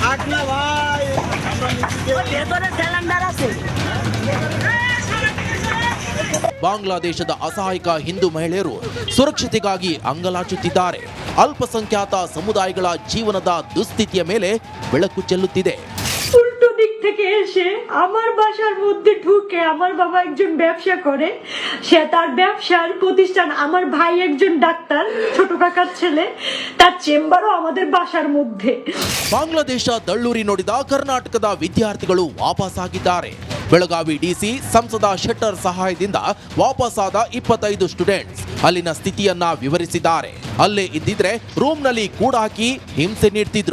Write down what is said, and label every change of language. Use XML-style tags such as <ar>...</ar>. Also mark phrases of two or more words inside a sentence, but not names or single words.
<kn>ಬಾಂಗ್ಲಾದೇಶದ ಅಸಹಾಯಕ ಹಿಂದೂ ಮಹಿಳೆಯರು ಸುರಕ್ಷತೆಗಾಗಿ ಅಂಗಲಾಚುತ್ತಿದ್ದಾರೆ. ಅಲ್ಪಸಂಖ್ಯಾತ ಸಮುದಾಯಗಳ ಜೀವನದ ದುಸ್ಥಿತಿಯ ಮೇಲೆ ಬೆಳಕು ಚೆಲ್ಲುತ್ತಿದೆ.</kn> <bn>উল্টো দিক থেকে এসে আমার বাসার মধ্যে ঢুকে, আমার বাবা একজন ব্যবসা করে, সে তার ব্যবসার প্রতিষ্ঠান, আমার ভাই একজন ডাক্তার, ছোট কাকার ছেলে, তার চেম্বারও আমাদের বাসার মধ্যে.</bn> <kn>ಬಾಂಗ್ಲಾದೇಶ ದಳ್ಳೂರಿ ನೋಡಿದ ಕರ್ನಾಟಕದ ವಿದ್ಯಾರ್ಥಿಗಳು ವಾಪಸ್ಸಾಗಿದ್ದಾರೆ. ಬೆಳಗಾವಿ DC ಸಂಸದ ಶೆಟ್ಟರ್ ಸಹಾಯದಿಂದ ವಾಪಸ್ಸಾದ 25 ಸ್ಟೂಡೆಂಟ್ಸ್ ಅಲ್ಲಿನ ಸ್ಥಿತಿಯನ್ನ ವಿವರಿಸಿದ್ದಾರೆ. ಅಲ್ಲೇ ಇದ್ದಿದ್ರೆ ರೂಮ್ನಲ್ಲಿ ಕೂಡ ಹಾಕಿ ಹಿಂಸೆ ನೀಡ್ತಿದ್ರು.</kn>